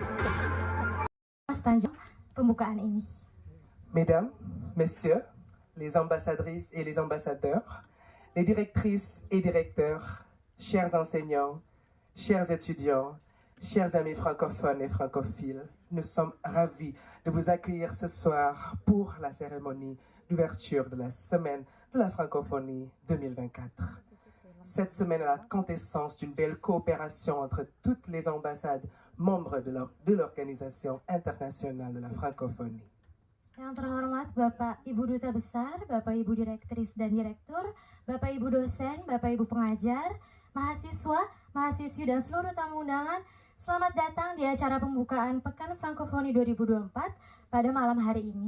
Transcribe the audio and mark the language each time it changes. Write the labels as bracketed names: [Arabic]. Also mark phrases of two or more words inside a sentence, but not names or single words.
[Indonesian] sepanjang pembukaan ini. [French] Mesdames, Messieurs, les ambassadrices et les ambassadeurs, les directrices et directeurs, chers enseignants, chers étudiants, chers amis francophones et francophiles, nous sommes ravis de vous accueillir ce soir pour la cérémonie d'ouverture de la Semaine de la Francophonie 2024. Cette semaine est la quintessence d'une belle coopération entre toutes les ambassades membres de l'Organisation internationale de la francophonie. [Indonesian] Yang terhormat Bapak Ibu Duta Besar, Bapak Ibu Direktris dan Direktur, Bapak Ibu dosen, Bapak Ibu pengajar, mahasiswa, mahasiswi dan seluruh tamu undangan, selamat datang di acara pembukaan Pekan Frankofoni 2024 pada malam hari ini.